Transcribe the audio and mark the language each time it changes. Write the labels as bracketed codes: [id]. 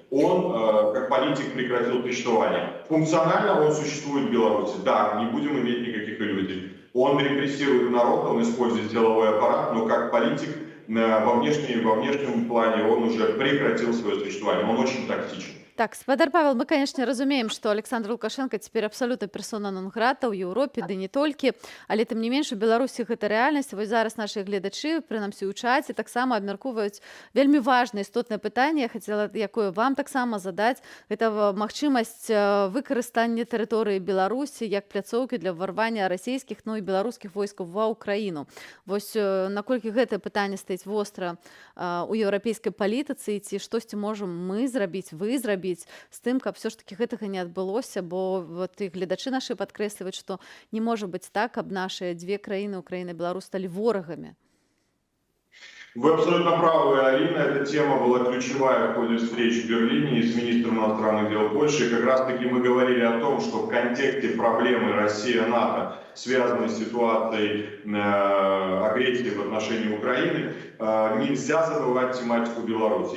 [ru] Он, как политик, прекратил существование. Функционально он существует в Беларуси. Да, не будем иметь никаких иллюзий. Он репрессирует народ, он использует силовой аппарат, но как политик во внешнем плане он уже прекратил свое существование. Он очень токсичен. [be] Так, спадар Павел, мы, [ru] конечно, [be] разумеем, што Александр Лукашенко цяпер абсалютна персона нон-грата ў Еўропе, ды не толькі, але тым не менш у Беларусі гэта рэальнасць. Вось зараз нашы гледачы, прынамсі ў чаце, таксама абмяркоўваюць вельмі важнае істотнае пытанне, я хацела якое вам таксама задаць. Гэта магчымасць выкарыстання тэрыторыі Беларусі як пляцоўкі для ўварвання расійскіх, ну і беларускіх войскаў ва ўкраіну. Вось наколькі гэтае пытанне стаіць востра у еўрапейскай палітыцы, ці штосьці можам мы зрабіць, вы зрабіць з тым, каб [ru] все ж таки [be] гэтага не адбылося, бо вот і гледачы нашы падкрэсліваюць, што не можа быць так, каб наши две краіны, [ru] Украина и Беларусь, стали [be] ворагамі. [ru] Вы абсолютно правы, Арина. Эта тема была ключевая в ходе встреч в Берлине с министром иностранных дел Польши. И как раз-таки мы говорили о том, что в контексте проблемы Россия-НАТО связанной с ситуацией агрессии в отношении Украины, нельзя забывать тематику Беларуси.